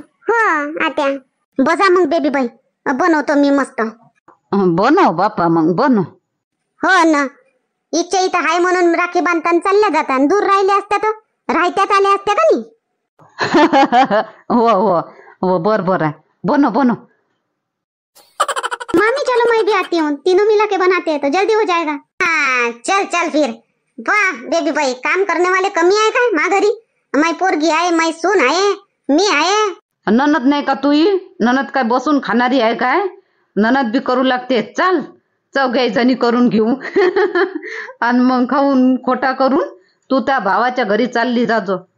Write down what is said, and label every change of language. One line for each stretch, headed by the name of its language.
Marathi: हो आत्या. बसा मग बेबी बाई, बनवतो मी मस्त. बनव बापा, मग बनव. हो ना, इच्छा इथं हाय म्हणून राखी बांधताना चालल्या जातात. दूर राहिले असत्या तर राहत्यात आले असत्या का नाही? हो बरोबर आहे. बनव.
Hindi: मामी चलो मैं भी आती हूँ, तीनों मिला के बनाते हैं तो जल्दी हो जाएगा. हाँ चल फिर.
Marathi: वाह बेबी भाई,
Hindi: काम करने वाले
Marathi: कमी आहे काय मा घरी? मै पोरगी आहे, मै सून आहे, मी आहे. ननद नाही का तू? ननद काय बसून खाणारी आहे काय? ननद बी करू लागते. चाल, चौघी जणी करून घेऊ. आणि मग खाऊन खोटा करून तू त्या भावाच्या घरी चालली जाजो.